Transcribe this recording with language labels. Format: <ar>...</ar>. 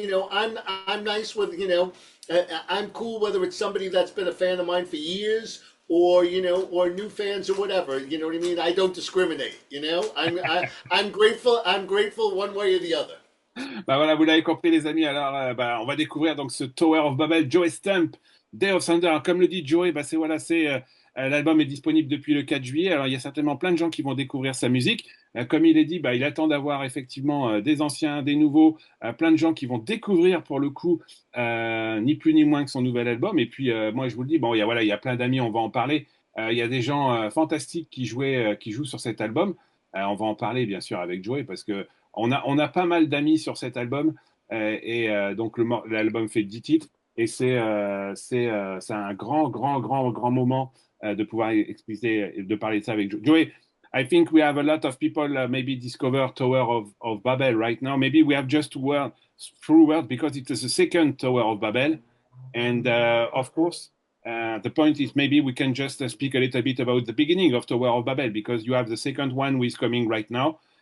<en>I'm nice with, I'm cool whether it's somebody that's been a fan of mine for years or or new fans or whatever. You know what I mean? I don't discriminate. I'm grateful. I'm grateful one way or the other.</en> <fr>Bah voilà, vous l'avez compris les amis, alors on va découvrir donc ce Tower of Babel, Joe Stump, Day of Thunder. Alors, comme le dit Joey, l'album est disponible depuis le 4 juillet, alors il y a certainement plein de gens qui vont découvrir sa musique. Comme il est dit, il attend d'avoir effectivement des anciens, des nouveaux, plein de gens qui vont découvrir pour le coup ni plus ni moins que son nouvel album. Et puis moi je vous le dis, il y a plein d'amis, on va en parler. Il y a des gens fantastiques qui jouent sur cet album. On va en parler bien sûr avec Joey parce que on a pas mal d'amis sur cet album donc l'album fait 10 titres et c'est un grand moment de pouvoir expliquer, de parler de ça avec Joey.</fr> <en>I think we have a lot of people maybe discover Tower of Babel right now. Maybe we have just through word because it is the second Tower of Babel. And of course, the point is maybe we can just speak a little bit about the beginning of Tower of Babel because you have the second one who is coming right now.</en>